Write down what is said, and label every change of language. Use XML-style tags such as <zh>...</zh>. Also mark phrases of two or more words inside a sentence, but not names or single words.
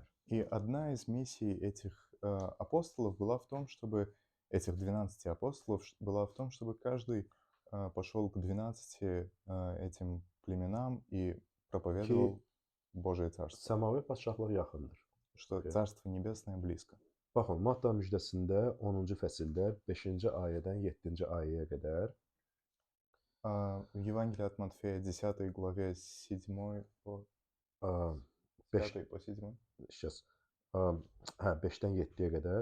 <ru>И одна из миссий этих апостолов была в том, чтобы этих 12 апостолов была в том, чтобы каждый пошел к 12 этим племенам и</ru> <az>Ki</az> <ru>проповедовал Божие Царство,</ru> <az>səmavi padşahlıq yaxındır.</az> <ru>что Okay. Царство Небесное близко.</ru> <az>Baxın, Matta müjdəsində 10-cu fəsildə 5-ci ayədən 7-ci ayəyə qədər</az> <ru>В Евангелии от Матфея 10 главе 7 по</ru> <az>ə, 5</az> <ru>5 по 7.</ru> <az>şəs, 5-dən 7-yə qədər</az>